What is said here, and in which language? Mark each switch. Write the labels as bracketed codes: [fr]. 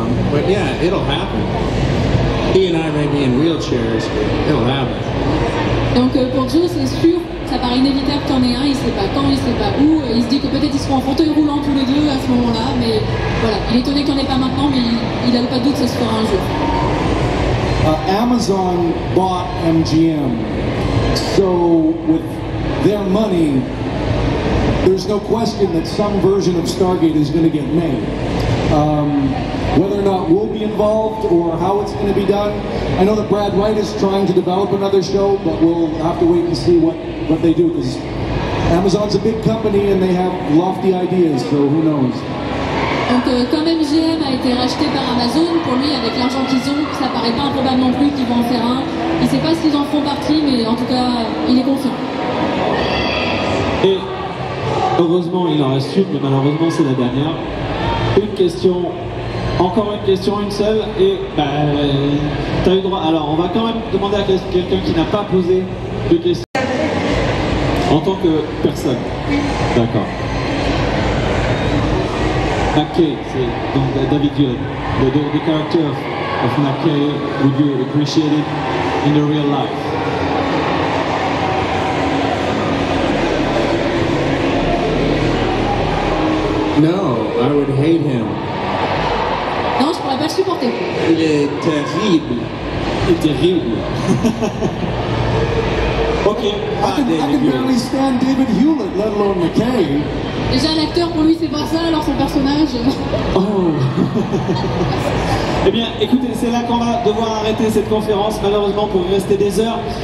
[en] But yeah, it'll happen. He and I may be in wheelchairs, but it'll happen. [fr] Donc pour Joe, c'est sûr, ça paraît inévitable qu'il y en ait un, il sait pas quand, il sait pas où, il se dit que peut-être ils seront en fauteuil roulant tous les deux à ce moment-là, mais voilà, il est étonné qu'il n'y en ait pas maintenant, mais il n'a pas de doute que ça se fera un jour. [en] Amazon bought MGM, so with their money, there's no question that some version of Stargate is going to get made. Whether or not we'll be involved or how it's going to be done, I know that Brad Wright is trying to develop another show, but we'll have to wait and see what they do, because Amazon's a big company and they have lofty ideas, so who knows? [fr] Donc comme MGM a été racheté par Amazon, pour lui, avec l'argent qu'ils ont, ça paraît pas improbable non plus qu'ils vont en faire un. Il ne sait pas s'ils en font partie, mais en tout cas, il est confiant. Et heureusement, il en reste une, mais malheureusement, c'est la dernière. Une question, encore une question, une seule, et t'as eu droit. Alors, on va quand même demander à quelqu'un qui n'a pas posé de questions. En tant que personne. D'accord. McKay, c'est donc David Hewlett. [en] The character of McKay, would you appreciate it in the real life? No, I would hate him. [fr] Non, je pourrais pas le supporter. Il est terrible. Il est terrible. Ok. [en] I can barely stand David Hewlett, let alone McKay. [fr] Déjà, l'acteur, pour lui, c'est pas ça, alors son personnage... Oh. Eh bien, écoutez, c'est là qu'on va devoir arrêter cette conférence, malheureusement, pour y rester des heures.